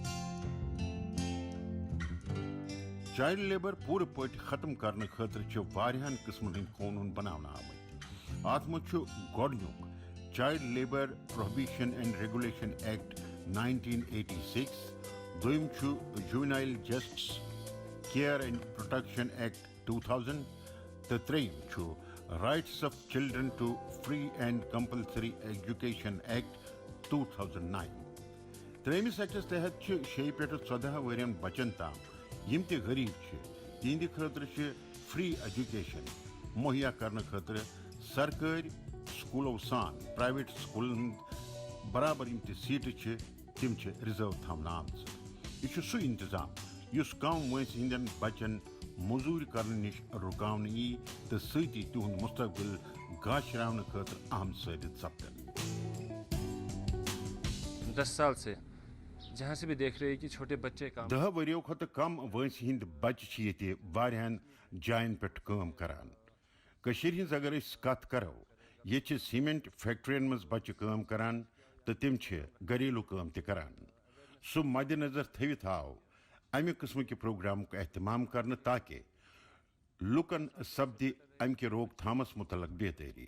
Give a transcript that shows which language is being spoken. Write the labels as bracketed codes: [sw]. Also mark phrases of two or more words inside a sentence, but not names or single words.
[en] child labour [ks] پوٗرٕ پٲٹھۍ ختم کرنہٕ خٲطرٕ چھِ واریاہن قٕسمن ہٕنٛدۍ قونوٗن بناونہٕ آمٕتۍ. اتھ منٛز چھُ گۄڈنیُک چایلڈ لیبر پروہبیشن اینڈ ریگولیشن ایکٹ 1986. دوٚیِم چھُ جوینائل جسٹس کیئر اینڈ پروٹیکشن ایکٹ 2000 تہٕ ترٛیٚیِم چھُ رائٹس آف چلڈرن ٹو فری اینڈ کمپلسری ایجوکیشن ایکٹ 2009. ترٛیٚیمِس ایکٹس تحت چھِ 6 پٮ۪ٹھ 14 ؤرین بچن تام یِم تہِ غریٖب چھِ تِہنٛدِ خٲطرٕ چھِ [en] free education [ks] مہیا کرنہٕ خٲطرٕ سرکٲرۍ سکوٗلو سان پرائیویٹ سکوٗلن ہٕنٛدۍ برابر یِم تہِ سیٖٹہٕ چھِ تِم چھِ رِزٲرو تھاونہٕ آمژٕ. یہِ چھُ سُہ انتظام یُس کم وٲنٛسہِ ہٕنٛدٮ۪ن بچن موزوری کرنے نش رکاون ای تو ستی تہند مستقبل گاشراؤن خاطر اہم ثابت سپدن. [ur] 10 سال سے جہاں سے بھی دیکھ رہے ہیں کہ چھوٹے بچے کام [ks] 10 ؤریو کھت کم وٲنٛسہِ ہٕنٛدۍ بچہِ چھِ ییٚتہِ واریاہن جاین پٮ۪ٹھ کٲم کران. کٔشیٖرِ ہٕنٛز اگر أسۍ کتھ کرو ییٚتہِ چھِ سیٖمنٹ فیکٹرین منٛز بچہِ کٲم کران تہٕ تِم چھِ گھریلوٗ کٲم تہِ کران. سُہ مدِ نظر تھٲوِتھ آو امہِ قٕسمٕکہِ پروگرامُک اہتمام کرنہٕ تاکہِ لُکن سپدِ امہِ کہِ روک تھامس متعلق بہتری.